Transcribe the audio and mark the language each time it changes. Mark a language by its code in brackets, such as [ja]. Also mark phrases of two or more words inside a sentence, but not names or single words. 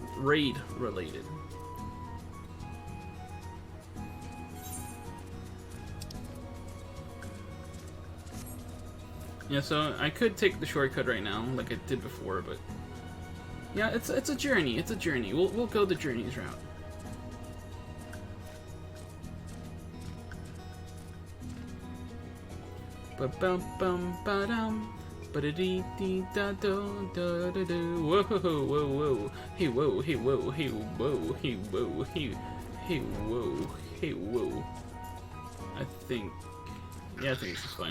[en] Yeah, so I could take the shortcut right now, like I did before, but yeah, it's a journey. It's a journey. We'll go the journey's route. Ba bum bum ba dum ba da dee dee da do da da do. Whoa whoa whoa hey whoa hey whoa hey whoa hey whoa hey whoa hey whoa. I think it's just fine.